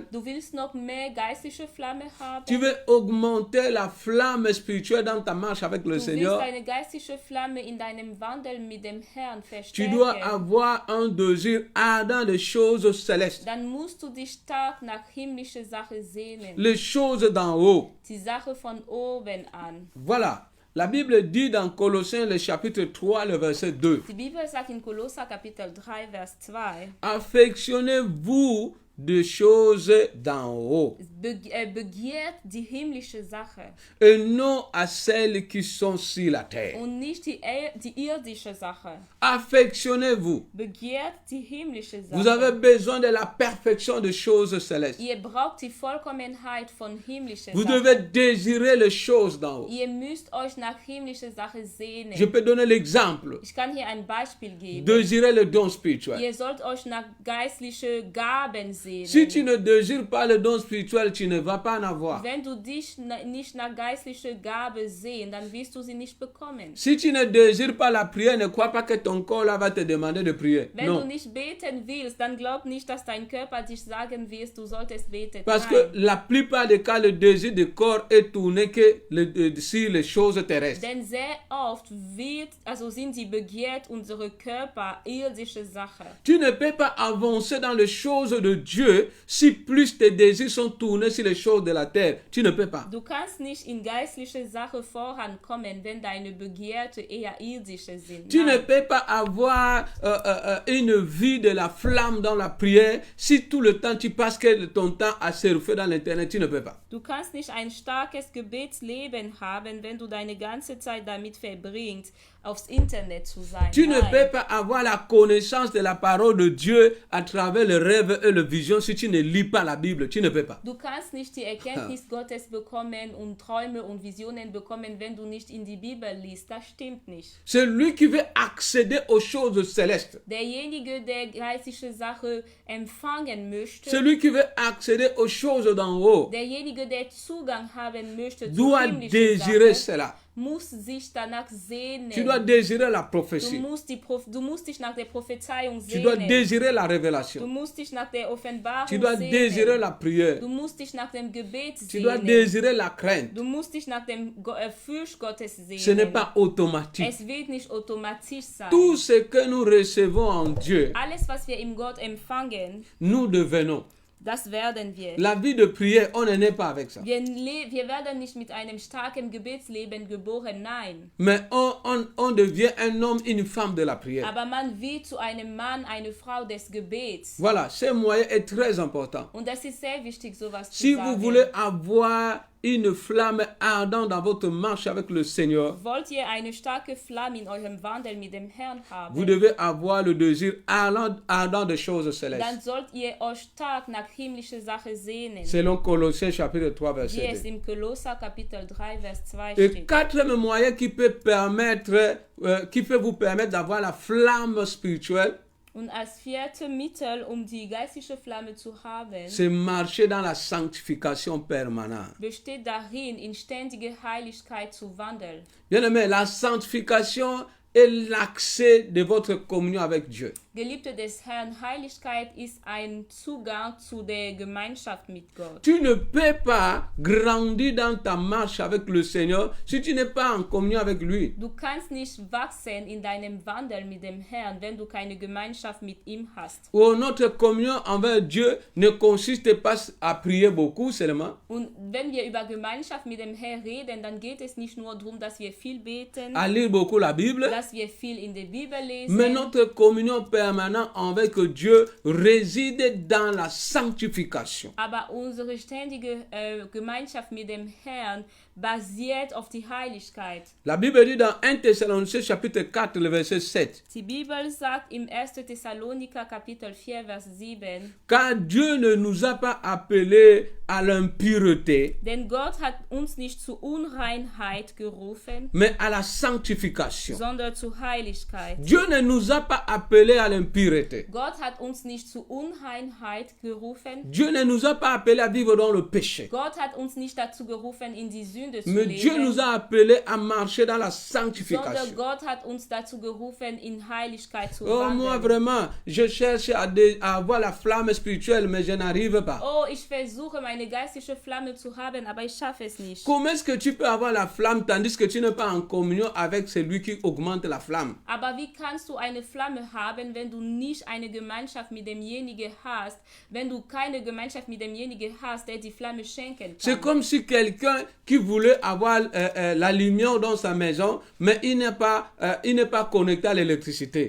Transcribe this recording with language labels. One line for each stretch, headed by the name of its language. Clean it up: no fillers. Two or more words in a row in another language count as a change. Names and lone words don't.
German: Du willst noch mehr geistliche Flamme haben.
French: Tu veux augmenter la flamme spirituelle dans ta marche avec le
German: Du willst
French: Seigneur.
German: eine geistliche Flamme in deinem Wandel mit dem Herrn
French: Tu dois
German: verstärken.
French: avoir un désir ardent de choses célestes.
German: Dann musst du dich stark nach himmlischer Sache sehnen.
French: Les choses d'en haut.
German: Die Sache von oben an.
French: Voilà. La Bible dit dans Colossiens, le chapitre 3, le verset 2.
German: Die Bibel sagt in Kolosser Kapitel 3, Vers 2,
French: Affectionnez-vous des choses d'en haut
German: begehrt die himmlische Sache
French: et non à celles qui sont sur la terre.
German: und nicht die irdische Sache.
French: Affectionnez-vous.
German: Begehrt die himmlische
French: Vous avez
German: Sache.
French: besoin de la perfection des choses célestes.
German: Ihr braucht die Vollkommenheit von himmlischer
French: Vous
German: Sache.
French: devez désirer les choses d'en haut.
German: Ihr müsst euch nach himmlischer Sache
French: Je
German: sehnen.
French: peux donner l'exemple.
German: Ich kann hier ein Beispiel geben.
French: Désirer le don spirituel.
German: Ihr sollt euch nach geistliche Gaben sehnen.
French: Si tu ne désires pas le don spirituel, tu ne vas pas en avoir.
German: Wenn du dich nicht nach geistlicher Gabe sehen, dann wirst du sie nicht bekommen.
French: Si tu ne désires pas la prière, ne crois pas que ton corps là va te demander de prier.
German: Wenn du
French: Non.
German: nicht beten willst, dann glaub nicht, dass dein Körper dich sagen wird, du solltest beten.
French: Parce que
German: Nein.
French: la plupart des cas, le désir du corps est tourné que sur les choses terrestres.
German: Denn sehr oft sind sie begehrt, unsere Körper, irdische Sache.
French: Tu ne peux pas avancer dans les choses de Dieu si plus tes désirs sont tournés sur les choses de la terre. Tu ne peux pas.
German: Du kannst nicht in geistliche Sache vorankommen, wenn deine Begierde eher irdische sind.
French: Tu ne
German: Nein.
French: peux pas avoir une vie de la flamme dans la prière si tout le temps tu passes ton temps à surfer dans l'internet. Tu ne peux pas.
German: Du kannst nicht ein starkes Gebetsleben haben, wenn du deine ganze Zeit damit verbringst, aufs Internet zu sein.
French: Tu ne
German: Nein.
French: peux pas avoir la connaissance de la parole de Dieu à travers le rêve et le vision si tu ne lis pas la Bible. Tu ne peux pas.
German: Du kannst nicht die Erkenntnis Gottes bekommen und Träume und Visionen bekommen, wenn du nicht in die Bibel liest. Das stimmt nicht.
French: Celui qui veut accéder aux choses célestes,
German: Derjenige, der geistige Sache empfangen möchte,
French: celui qui veut accéder aux choses d'en haut,
German: derjenige, der Zugang haben möchte zu
French: doit
German: himmlischen
French: désirer
German: Sachen,
French: cela.
German: muss sich danach sehnen.
French: Tu dois désirer la
German: Du
French: prophétie.
German: du musst dich nach der Prophezeiung
French: Tu dois
German: sehnen.
French: désirer la
German: Du
French: révélation.
German: musst dich nach der Offenbarung
French: Tu dois
German: sehnen.
French: désirer la prière.
German: Du musst dich nach dem Gebet
French: Tu dois
German: sehnen.
French: désirer la crainte.
German: Du musst dich nach dem Furcht Gottes sehnen.
French: Ce n'est pas automatique.
German: Es wird nicht automatisch sein.
French: Tout ce que nous recevons en Dieu,
German: Alles, was wir im Gott empfangen,
French: nous devenons.
German: das werden wir.
French: La vie de prière, on ne naît pas avec ça.
German: Wir werden nicht mit einem starken Gebetsleben geboren, nein.
French: Mais on devient un homme, une femme de la prière.
German: Aber man wird zu einem Mann, eine Frau des Gebets.
French: Voilà, ce moyen est très important.
German: Und das ist sehr wichtig, sowas
French: Si
German: zu
French: vous
German: sagen.
French: voulez avoir une flamme ardente dans votre marche avec le Seigneur,
German: Wollt ihr eine starke Flamme in eurem Wandel mit dem Herrn haben,
French: vous devez avoir le désir ardent des choses
German: dann
French: célestes.
German: sollt ihr euch stark nach himmlische Sache sehnen.
French: Selon Colossiens chapitre 3,
German: Wie
French: verset
German: es
French: 2.
German: im Kolosser Kapitel 3, Vers 2
French: Et
German: steht.
French: quatrième moyen qui peut vous permettre d'avoir la flamme spirituelle,
German: Und als vierte Mittel, um die geistliche Flamme zu haben,
French: c'est marcher dans la sanctification permanente.
German: besteht darin, in ständige Heiligkeit zu wandeln.
French: Bien aimé, la sanctification est l'accès de votre communion avec Dieu.
German: Geliebte des Herrn, Heiligkeit ist ein Zugang zu der Gemeinschaft mit Gott.
French: Tu ne peux pas grandir dans ta marche avec le Seigneur si tu n'es pas en communion avec lui.
German: Du kannst nicht wachsen in deinem Wandel mit dem Herrn, wenn du keine Gemeinschaft mit ihm hast.
French: Ou notre communion envers Dieu ne consiste pas à prier beaucoup seulement,
German: Und wenn wir über Gemeinschaft mit dem Herrn reden, dann geht es nicht nur darum, dass wir viel beten,
French: à lire beaucoup la Bible,
German: dass wir viel in der Bibel
French: mais
German: lesen,
French: notre communion permanente avec Dieu réside dans la sanctification.
German: aber unsere ständige Gemeinschaft mit dem Herrn basiert auf die Heiligkeit.
French: La Bible dit dans 1 Thessaloniciens chapitre 4, le verset 7,
German: Die Bibel sagt im 1. Thessaloniker Kapitel 4, Vers 7,
French: car Dieu ne nous a pas appelés à l'impureté,
German: denn Gott hat uns nicht zu Unreinheit gerufen,
French: mais à la sanctification.
German: sondern zu Heiligkeit.
French: Dieu ne nous a pas appelés à l'impureté.
German: Gott hat uns nicht zu Unreinheit gerufen.
French: Dieu ne nous a pas appelés à vivre dans le péché.
German: Gott hat uns nicht dazu gerufen, in die Sünde zu
French: Mais Dieu
German: leben,
French: nous a appelés à marcher dans la
German: sondern
French: sanctification.
German: Gott hat uns dazu gerufen, in Heiligkeit zu
French: Oh, moi
German: wandeln.
French: vraiment, je cherche à avoir la flamme spirituelle, mais je n'arrive pas.
German: Oh, ich versuche, meine geistige Flamme zu haben, aber ich schaffe es nicht.
French: Comment est-ce que tu peux avoir la flamme tandis que tu n'es pas en communion avec celui qui augmente la flamme?
German: Aber wie kannst du eine Flamme haben, wenn du nicht eine Gemeinschaft mit demjenigen hast, wenn du keine Gemeinschaft mit demjenigen hast, der die Flamme schenken
French: C'est
German: kann?
French: comme si quelqu'un qui voulait avoir la lumière dans sa maison, mais il n'est pas connecté à l'électricité.